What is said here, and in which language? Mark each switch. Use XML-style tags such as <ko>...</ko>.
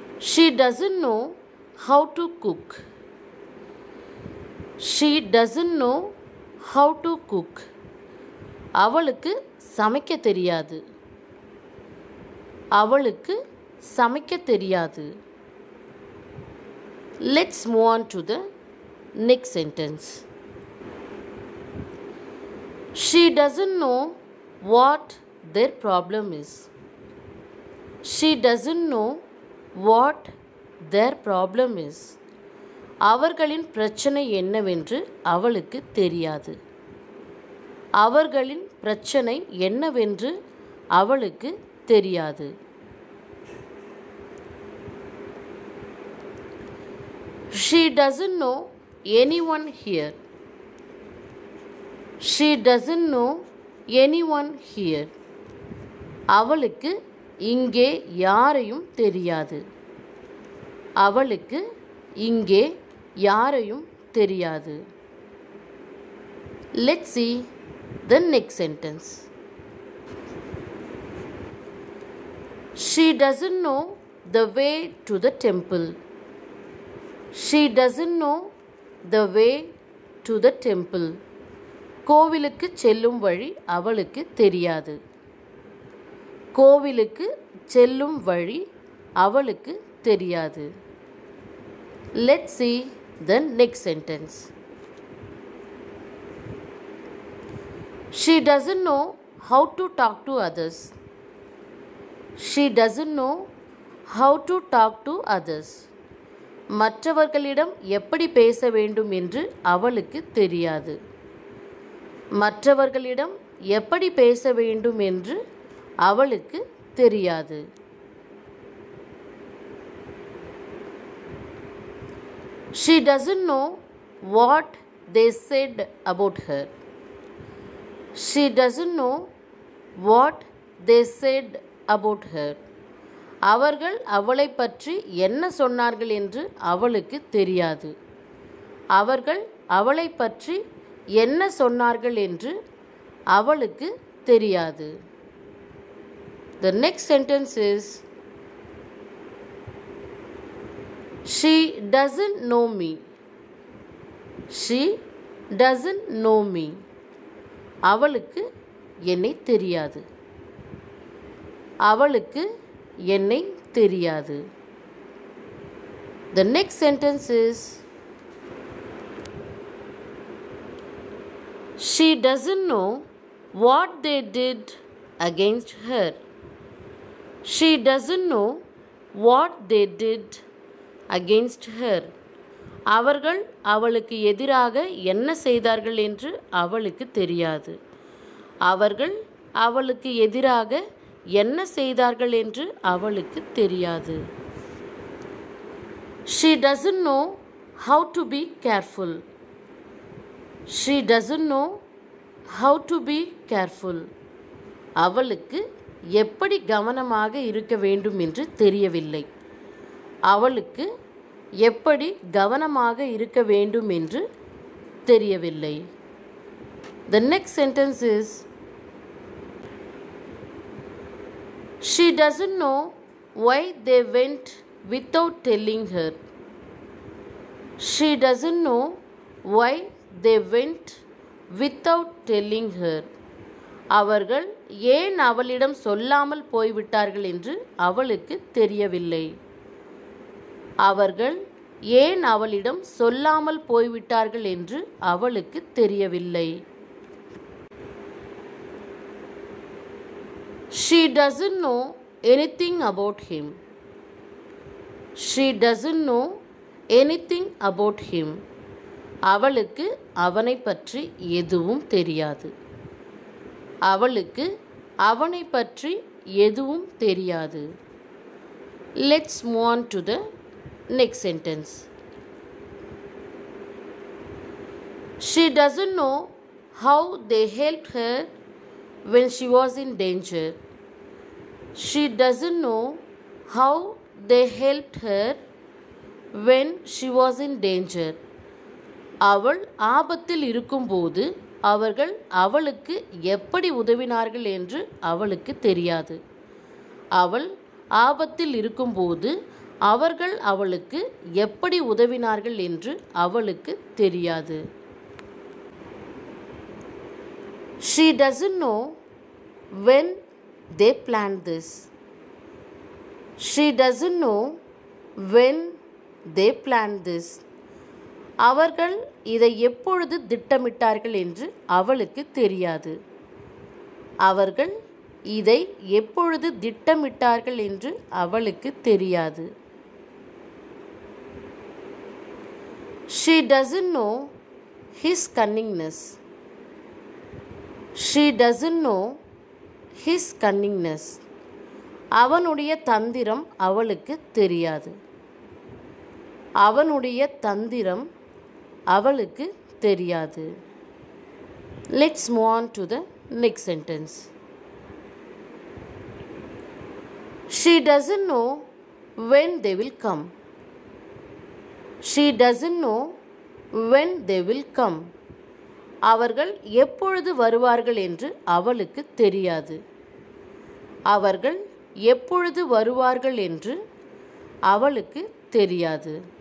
<en>She doesn't know how to cook. She doesn't know how to cook.</en> <ta>அவளுக்கு சமைக்க தெரியாது. அவளுக்கு சமைக்க தெரியாது.</ta> <en>Let's move on to the next sentence. She doesn't know what their problem is. She doesn't know what their problem is.</en> <ta>அவர்களின் பிரச்சனை என்னவென்று அவளுக்கு தெரியாது. அவர்களின் பிரச்சனை என்னவென்று அவளுக்கு தெரியாது.</ta> <en>She doesn't know anyone here. She doesn't know anyone here.</en> <ta>அவளுக்கு இங்கே யாரையும் தெரியாது. அவளுக்கு இங்கே யாரையும் தெரியாது.</ta> <en>Let's see the next sentence. She doesn't know the way to the temple. She doesn't know the way to the temple.</en> <ta>கோவிலுக்கு செல்லும் வழி அவளுக்கு தெரியாது. கோவிலுக்கு செல்லும் வழி அவளுக்கு தெரியாது.</ta> <en>Let's see the next sentence. She doesn't know how to talk to others. She doesn't know how to talk to others.</en> <ta>மற்றவர்களிடம் எப்படி பேச வேண்டும் என்று அவளுக்கு தெரியாது. மற்றவர்களிடம் எப்படி பேச வேண்டும் என்று அவளுக்கு தெரியாது.</ta> <en>She doesn't know what they said about her. She doesn't know what they said about her.</en> <ta>அவர்கள் அவளைப் பற்றி என்ன சொன்னார்கள் என்று அவளுக்கு தெரியாது. அவர்கள் அவளைப் பற்றி என்ன சொன்னார்கள் என்று அவளுக்கு தெரியாது.</ta> <en>The next sentence is, she doesn't know me. She doesn't know me.</en> <ta>அவளுக்கு என்னை தெரியாது. அவளுக்கு என்னை தெரியாது.</ta> <en>The next sentence is, she doesn't know what they did against her. She doesn't know what they did against her.</en> <ta>அவர்கள் அவளுக்கு எதிராக என்ன செய்தார்கள் என்று அவளுக்கு தெரியாது. அவர்கள் அவளுக்கு எதிராக என்ன செய்தார்கள் என்று அவளுக்கு தெரியாது.</ta> <en>She doesn't know how to be careful. She doesn't know how to be careful.</en> <ta>அவளுக்கு எப்படி கவனமாக இருக்க வேண்டும் என்று தெரியவில்லை. அவளுக்கு எப்படி கவனமாக இருக்க வேண்டும் என்று தெரியவில்லை.</ta> <en>The next sentence is, she doesn't know why they went without telling her. She doesn't know why they went without telling her.</en> <ta>அவர்கள் ஏன் அவளிடம் சொல்லாமல் போய்விட்டார்கள் என்று அவளுக்கு தெரியவில்லை. அவர்கள் ஏன் அவளிடம் சொல்லாமல் போய்விட்டார்கள் என்று அவளுக்கு தெரியவில்லை.</ta> <en>She doesn't know anything about him. She doesn't know anything about him.</en> <ta>அவளுக்கு அவனை பற்றி எதுவும் தெரியாது. அவளுக்கு அவனை பற்றி எதுவும் தெரியாது.</ta> <en>Let's move on to the next sentence. She doesn't know how they helped her when she was in danger. She doesn't know how they helped her when she was in danger.</en> <ta>அவள் ஆபத்தில் இருக்கும்போது அவர்கள் அவளுக்கு எப்படி உதவினார்கள் என்று அவளுக்கு தெரியாது. அவள் ஆபத்தில் இருக்கும்போது அவர்கள் அவளுக்கு எப்படி உதவினார்கள் என்று அவளுக்கு தெரியாது.</ta> <en>She doesn't know when they planned this. She doesn't know when they planned this.</en> <ta>அவர்கள் இதை எப்பொழுது திட்டமிட்டார்கள் என்று அவளுக்கு தெரியாது. அவர்கள் இதை எப்பொழுது திட்டமிட்டார்கள் என்று அவளுக்கு தெரியாது.</ta> <en>She doesn't know his cunningness. She doesn't know his cunningness.</en> <ta>அவனுடைய தந்திரம் அவளுக்கு தெரியாது. அவனுடைய தந்திரம் அவளுக்கு தெரியாது.</ta> <en>Let's move on to the next sentence. She doesn't know when they will come. She doesn't know when they will come.</en> <ta>அவர்கள் எப்பொழுது வருவார்கள் என்று அவளுக்கு தெரியாது. அவர்கள் எப்பொழுது வருவார்கள் என்று அவளுக்கு தெரியாது.</ta>